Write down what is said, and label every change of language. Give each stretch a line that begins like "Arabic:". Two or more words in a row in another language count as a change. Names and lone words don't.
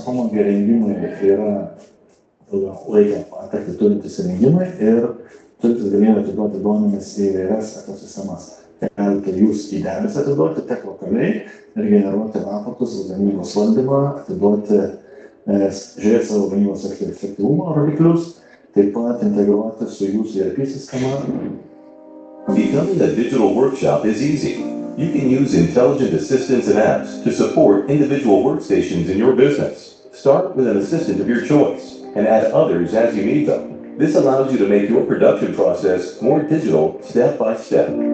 Lithuanian: HOMAG įrengimai yra ilgalaikę patirtį turintys įrengimai ir turintis galimybę atiduoti duomenis į įvairias ekosistemas. Galite jūs į debesį atiduoti tiek lokaliai ir generuoti raportus, gamybos valdymą, atiduoti, žiūrėti savo gamybos efektyvumo rodiklius, taip pat integruoti su jūsų ERP sistema.
English: Becoming a digital workshop is easy. You can use intelligent assistants and apps to support individual workstations in your business. Start with an assistant of your choice and add others as you need them. This allows you to make your production process more digital step by step.